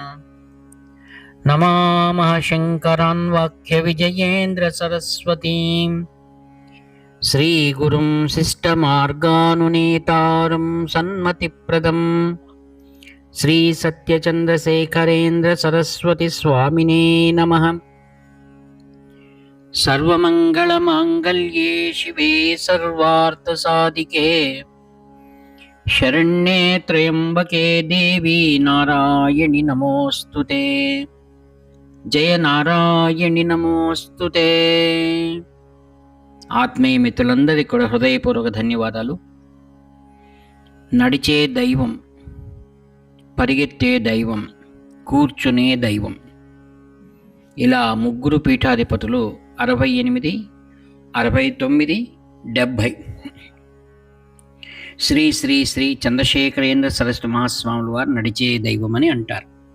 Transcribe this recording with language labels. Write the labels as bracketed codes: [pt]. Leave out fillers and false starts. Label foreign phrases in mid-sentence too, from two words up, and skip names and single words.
[sa] नमामः शङ्करान् वाक्यविजयेन्द्रसरस्वतीं श्रीगुरुं शिष्टमार्गानुनेतारं सन्मतिप्रदं श्रीसत्यचन्द्रशेखरेन्द्रसरस्वतीस्वामिने नमः। सर्वमङ्गलमाङ्गल्ये शिवे सर्वार्थसाधिके शरण्ये त्र्यम्बके देवी नारायणि नमोऽस्तुते। जय నారాయణి నమోస్తుతే। [te] ఆత్మీయ మిత్రులందరికీ కూడా హృదయపూర్వక ధన్యవాదాలు. నడిచే దైవం, పరిగెత్తే దైవం, కూర్చునే దైవం, ఇలా ముగ్గురు పీఠాధిపతులు 68, 69, 70 శ్రీ శ్రీ శ్రీ చంద్రశేఖరేంద్ర సరస్వతి మహాస్వాముల వారు నడిచే దైవం అని అంటారు.